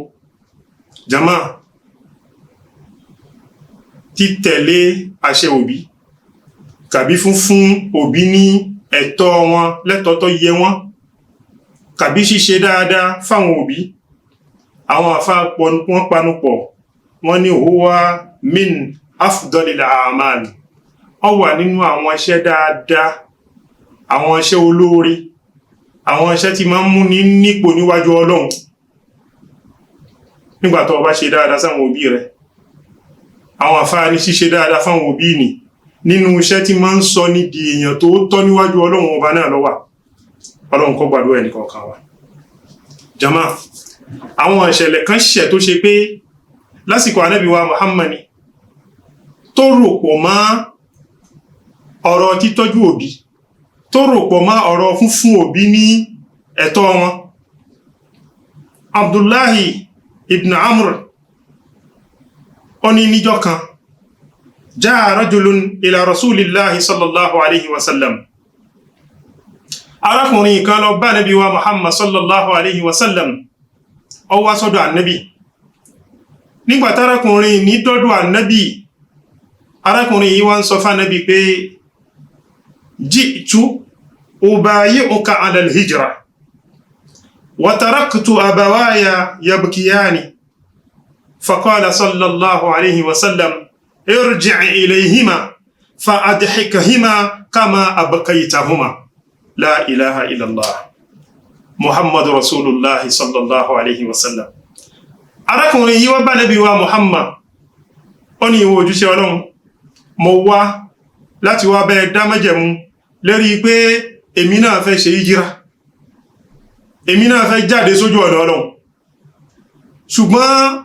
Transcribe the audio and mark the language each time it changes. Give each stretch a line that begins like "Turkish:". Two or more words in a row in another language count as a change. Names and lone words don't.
Yoruba: Jàmá, títẹ̀lé àṣẹ òbí tàbí fún òbí ní ẹ̀tọ́ wọn lẹ́tọ̀ọ́ tó yẹ wọ́n, tàbí ṣíṣe dáadáa fáwọn òbí, àwọn àfáà wọ́n panupọ̀ wọ́n ní
Arabic: هو من أفضل الأعمال,
Yoruba: ó wà nínú àwọn iṣẹ́ dáadáa, àwọn iṣẹ́ olóore, àwọn iṣẹ́ tí máa ń mú ní nípò níwájú Ọlọ́run nígbà tó bá ṣe dáadáa sáwọn òbí rẹ̀. Àwọn àfáà ní ṣíṣe dáadáa fáwọn òbí ni nínú iṣẹ́ tí máa ń sọ ní di èèyàn tó tọ́ níwájú Ọlọ́run ọba náà ló wà. Ọlọ́run kó gbàdúrà ẹnìkọ̀ọ̀kan wa. Jàmá, àwọn ìṣẹ̀lẹ̀ kan ṣẹ̀ tó ṣe pé lásìkò Ànábì wa Muhammad tó rò pọ̀ mọ́ ọ̀rọ̀ títọ́jú òbí, tó rò pọ̀ mọ́ ọ̀rọ̀ fúnfún òbí ní ẹ̀tọ́ wọn.
Arabic: Abdullahi ibn Amr
Yoruba: ó ní níjọ́ kan
Arabic: جاء رجل إلى رسول الله صلى الله عليه وسلم,
Yoruba: arákùnrin kan lọ bá Ànábì wa Muhammad
Arabic: صلى الله عليه وسلم,
Yoruba: ó wá sọ́dọ̀ Ànábì. Nígbà tárákùnrin ní dọ́dọ̀ Ànábì, arákùnrin yìí wá ń sọ fún Ànábì pé
Arabic: جئت أبايعك على الهجرة وتركت أبوي يبكيان فقال صلى الله عليه وسلم ارجع إليهما فأضحكهما كما أبكيتهما. لا إله إلا الله محمد رسول الله صلى الله عليه وسلم.
Yoruba: Arákùnrin yìí wá bá Ànábì wa Muhammad, ó ní ìwọ òjíṣẹ́ Ọlọ́run, mo wá láti wá bẹ́ẹ̀ dá májẹ̀mú lérí pé èmi náà fẹ́ ṣe hijira, èmi náà fẹ́ jáde sójú ọ̀nà Ọlọ́run, ṣùgbọ́n